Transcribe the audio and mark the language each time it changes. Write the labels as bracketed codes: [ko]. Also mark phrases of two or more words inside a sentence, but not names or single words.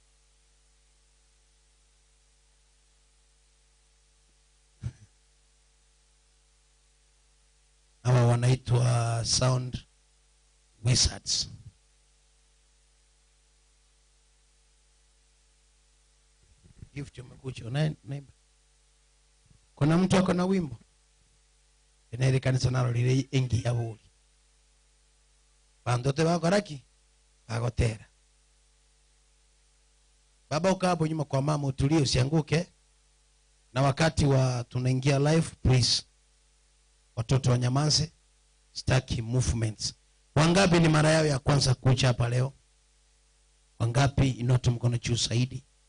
[sw] Hawa wanaitwa [en] sound wizards. [sw] Gift umekuja unaimba. Kuna mtu ako na wimbo ile kanisa nalo lile [guz] engi ya buri bandote bakoraki bagotera. [sw] Baba ukapo nyuma kwa mama, utulie usianguke. Na wakati wa tunaingia live, please watoto wanyamaze, staki movements. Wangapi ni mara yao ya kwanza kuja hapa leo? Wangapi inoto mkono juu zaidi?